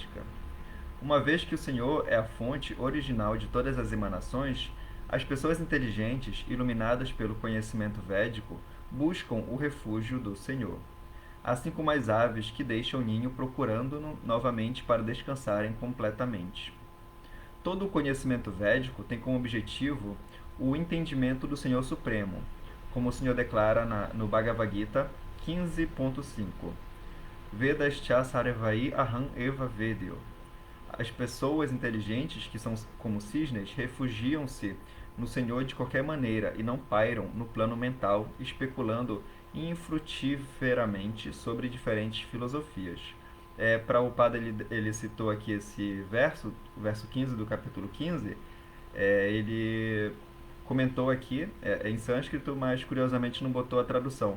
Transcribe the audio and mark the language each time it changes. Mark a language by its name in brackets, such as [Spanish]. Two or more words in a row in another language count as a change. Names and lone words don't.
[Portuguese] Uma vez que o Senhor é a fonte original de todas as emanações, As pessoas inteligentes, iluminadas pelo conhecimento védico, buscam o refúgio do Senhor, assim como as aves que deixam o ninho procurando-no novamente para descansarem completamente. Todo o conhecimento védico tem como objetivo o entendimento do Senhor Supremo, como o Senhor declara no Bhagavad Gita 15.5. [Sanskrit] Vedascha sarvai aham eva vedyo. [Portuguese] As pessoas inteligentes, que são como cisnes, refugiam-se no Senhor de qualquer maneira e não pairam no plano mental, especulando infrutíferamente sobre diferentes filosofias. Prabhupada ele citou aqui esse verso, o verso 15 do capítulo 15, ele comentou aqui em sânscrito, mas curiosamente não botou a tradução.